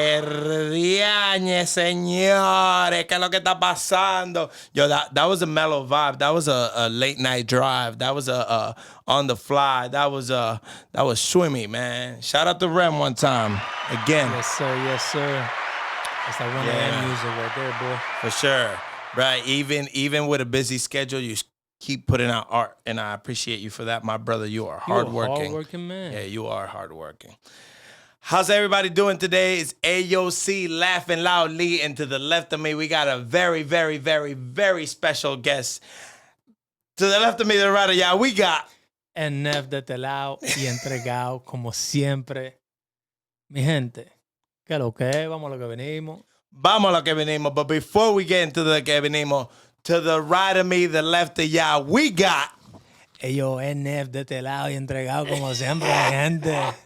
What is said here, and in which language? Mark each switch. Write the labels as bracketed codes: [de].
[es] Erdiañe, señores, ¿qué es lo que está pasando? [en] Yo, that was a mellow vibe. That was a late night drive. That was a on the fly. That was swimmy, man. Shout out to Rem one time again. Yes, sir. That's that 1 a.m. music right there, boy. For sure, right? Even with a busy schedule, you keep putting out art, and I appreciate you for that, my brother. You are hardworking. You're a hardworking man. Yeah, you are hardworking. How's everybody doing today? It's AOC laughing loudly, and to the left of me, we got a very, very, very, very special guest. To the left of me, to the right of y'all, we got... [es] NF de este lado y entregado, como siempre. Mi gente, ¿qué es lo que es? Vamos a lo que venimos. Vamos a lo que venimos. [en] But before we get into the [es] que venimos, [en] to the right of me, the left of y'all, we got... [es] Yo, NF de este lado y entregado, como siempre, mi gente.